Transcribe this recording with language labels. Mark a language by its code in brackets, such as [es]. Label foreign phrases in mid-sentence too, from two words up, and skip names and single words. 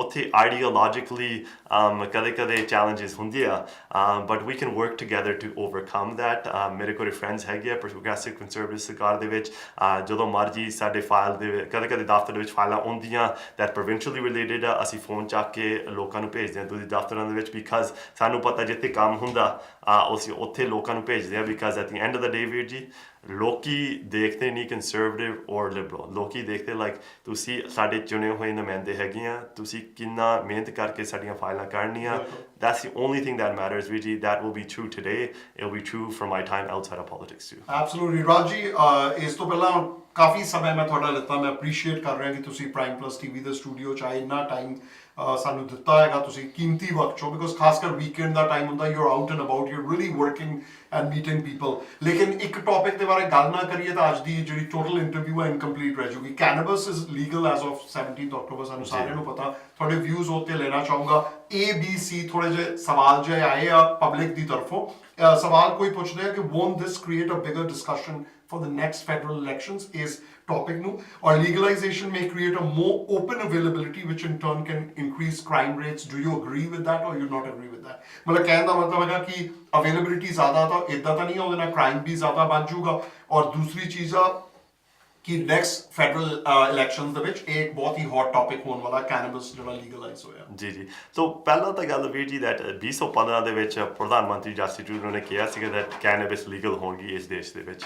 [pa] ਉੱਥੇ ਆਈਡੀਓਲੋਜਿਕਲੀ ਕਦੇ ਕਦੇ ਚੈਲੰਜਿਸ ਹੁੰਦੇ ਆ, [en] but we can work together to overcome that. [pa] ਮੇਰੇ ਕੋਲ ਫਰੈਂਡਸ ਹੈਗੇ ਆ ਪ੍ਰੋਗਰੈਸਿਵ ਕੰਜ਼ਰਵੇਟਿਵ ਸਰਕਾਰ ਦੇ ਵਿੱਚ, ਜਦੋਂ ਮਰਜੀ ਸਾਡੇ ਫਾਈਲ ਦੇ ਕਦੇ ਕਦੇ ਦਫ਼ਤਰ ਦੇ ਵਿੱਚ ਫਾਈਲਾਂ ਆਉਂਦੀਆਂ [en] that provincially related [pa] ਆ, ਅਸੀਂ ਫੋਨ ਚੱਕ ਕੇ ਲੋਕਾਂ ਨੂੰ ਭੇਜਦੇ ਹਾਂ ਤੁਸੀਂ ਦਫ਼ਤਰਾਂ ਦੇ ਵਿੱਚ, ਬਿਕਾਜ਼ ਸਾਨੂੰ ਪਤਾ ਜਿੱਥੇ ਕੰਮ ਹੁੰਦਾ ਅਸੀਂ ਉੱਥੇ ਲੋਕਾਂ ਨੂੰ ਭੇਜਦੇ ਹਾਂ, ਬਿਕਾਜ਼ [en] at the end of the day [pa] ਵੀਰ ਜੀ ਲੋਕੀ ਦੇਖਦੇ ਨਹੀਂ ਕੰਜ਼ਰਵੇਟਿਵ ਔਰ ਲਿਬਰਲ, ਲੋਕੀ ਦੇਖਦੇ ਲਾਈਕ ਤੁਸੀਂ ਸਾਡੇ ਚੁਣੇ ਹੋਏ ਨੁਮਾਇੰਦੇ ਹੈਗੇ ਆ, ਤੁਸੀਂ ਕਿੰਨਾ ਮਿਹਨਤ ਕਰਕੇ ਸਾਡੀਆਂ ਫਾਈਲਾਂ ਕਰਨੀਆਂ। [en] That's the only thing that matters, Vijay. That will be true today. It will be true for my time outside of politics too. Absolutely, [pa] ਰਾਜੀ ਇਸ ਤੋਂ ਪਹਿਲਾਂ ਕਾਫੀ ਸਮਾਂ ਮੈਂ ਤੁਹਾਡਾ ਲਿੱਤਾ, ਮੈਂ ਅਪਰੀਸ਼ੀਏਟ ਕਰ ਰਿਹਾ ਕਿ ਤੁਸੀਂ ਪ੍ਰਾਈਮ ਪਲੱਸ ਟੀਵੀ ਦੇ ਸਟੂਡੀਓ 'ਚ ਆਏ, ਇੰਨਾ ਟਾਈਮ ਸਾਨੂੰ ਦਿੱਤਾ ਹੈਗਾ ਤੁਸੀਂ ਕੀਮਤੀ ਵਕਤ 'ਚੋਂ, ਬਿਕੋਜ਼ ਖਾਸ ਕਰ ਵੀਕਐਂਡ ਦਾ ਟਾਈਮ ਹੁੰਦਾ, [en] you are out and about, you are really working and meeting people. [pa] ਲੇਕਿਨ ਇੱਕ ਟੌਪਿਕ ਦੇ ਬਾਰੇ ਗੱਲ ਨਾ ਕਰੀਏ ਤਾਂ ਅੱਜ ਦੀ ਜਿਹੜੀ [en] total interview [pa] ਹੈ ਇਨਕੰਪਲੀਟ ਰਹਿ ਜਾਊਗੀ। [en] cannabis is legal as of [pa] 17 ਅਕਤੂਬਰ, ਸਾਨੂੰ ਸਾਰਿਆਂ ਨੂੰ ਪਤਾ। ਤੁਹਾਡੇ ਵਿਊਜ਼ ਉੱਤੇ ਲੈਣਾ ਚਾਹੂੰਗਾ। ABC ਥੋੜੇ ਜਿਹੇ ਸਵਾਲ ਜਿਹੇ ਆਏ ਆ ਪਬਲਿਕ ਦੀ ਤਰਫੋਂ। ਸਵਾਲ ਕੋਈ ਪੁੱਛਦੇ ਆ ਕਿ [en] won't this create a bigger discussion for the next federal elections [pa] ਇਸ topic ਨੂੰ, [en] or legalization may create a more open availability which in turn can increase crime rates. Do you agree with that or you not agree with that? [pa] ਮਤਲਬ ਕਹਿਣ ਦਾ ਮਤਲਬ ਹੈਗਾ ਕਿ availability ਜ਼ਿਆਦਾ ਤਾਂ ਇਦਾਂ ਤਾਂ ਨਹੀਂ, ਉਹਦੇ ਨਾਲ crime ਵੀ ਜ਼ਿਆਦਾ ਵੱਧ ਜਾਊਗਾ। ਔਰ ਦੂਸਰੀ ਚੀਜ਼ ਆ ਕਿ [en] next federal elections [pa] ਦੇ ਵਿੱਚ ਇਹ ਇੱਕ ਬਹੁਤ ਹੀ [en] hot topic [pa] ਹੋਣ ਵਾਲਾ ਕੈਨੇਬਸ ਜਿਹੜਾ ਲੀਗਲਾਈਜ਼ ਹੋਇਆ। ਜੀ ਸੋ ਪਹਿਲਾਂ ਤਾਂ ਗੱਲ ਵੀਰ ਜੀ ਦੈਟ 2015 ਦੇ ਵਿੱਚ ਪ੍ਰਧਾਨ ਮੰਤਰੀ ਜਸਟਿਨ ਟਰੂਡੋ ਨੇ ਕਿਹਾ ਸੀਗਾ ਦੈਟ ਕੈਨੇਬਸ ਲੀਗਲ ਹੋਣਗੀ ਇਸ ਦੇਸ਼ ਦੇ ਵਿੱਚ।